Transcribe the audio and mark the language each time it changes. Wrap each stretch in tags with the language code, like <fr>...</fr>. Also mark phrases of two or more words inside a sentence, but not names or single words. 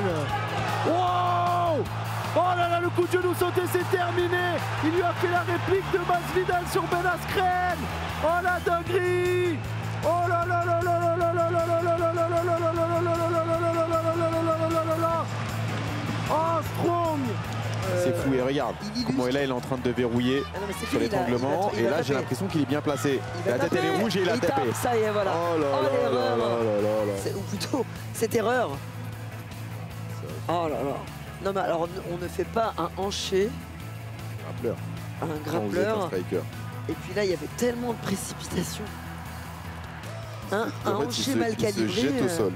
<fr>Wow! Oh là là, le coup de genou sauté, c'est terminé. Il lui a fait la réplique de Masvidal sur Ben Askren. Oh la dinguerie! Oh là là là là là là là là là là là là là là là là là.</fr> <en>Oh strong!</en> <fr>C'est fou et regarde comment là il est en train de verrouiller sur l'étranglement et là j'ai l'impression qu'il est bien placé. La tête elle est rouge et il a tapé. Ça y est voilà. Oh là là là là là là. Ou plutôt cette erreur. Oh là là. Non mais alors on ne fait pas un hanché, un grappleur. Et puis là il y avait tellement de précipitation. Un hanché mal calibré. Il se jette au sol.</fr>